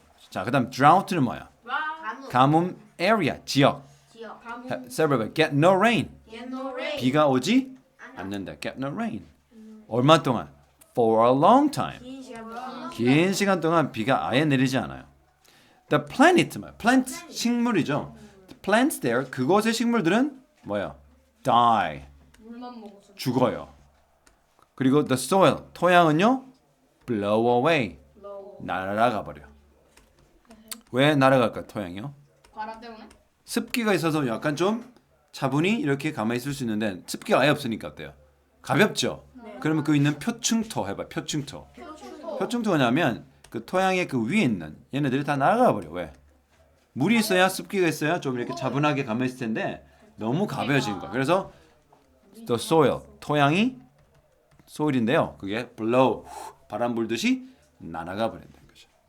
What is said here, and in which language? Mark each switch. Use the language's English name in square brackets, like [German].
[Korean] 자, 그다음 drought는 뭐야? [English] 가뭄 area 지역. several get no rain. [Korean] 비가 오지 않는다. [English] get no rain. [Korean] 얼마 동안? [English] for a long time. [Korean] 긴 시간 동안 비가 아예 내리지 않아요. [English] The planet, plant [Korean] 식물이죠. [English] The plants there, [Korean] 그곳의 식물들은 뭐야? [English] Die, [Korean] 물만 먹어서. 죽어요. 그리고 the soil, 토양은요? [English] blow away, [Korean] 날아가 버려. 왜 날아갈까, 토양이요? 바람 때문에? 습기가 있어서 약간 좀 차분히 이렇게 가만히 있을 수 있는데 습기가 아예 없으니까 어때요? 가볍죠? 그러면 그 있는 표층토 해봐, 표층토. 표층토가 뭐냐면 그 토양의 그 위에 있는 얘네들이 다 날아가 버려. 왜? 물이 있어야 습기가 있어야 좀 이렇게 차분하게 가만히 있을 텐데 너무 가벼워진 거야. 그래서 the soil, 토양이 soil인데요. 그게 blow, 바람 불듯이 날아가 버린다는 거죠.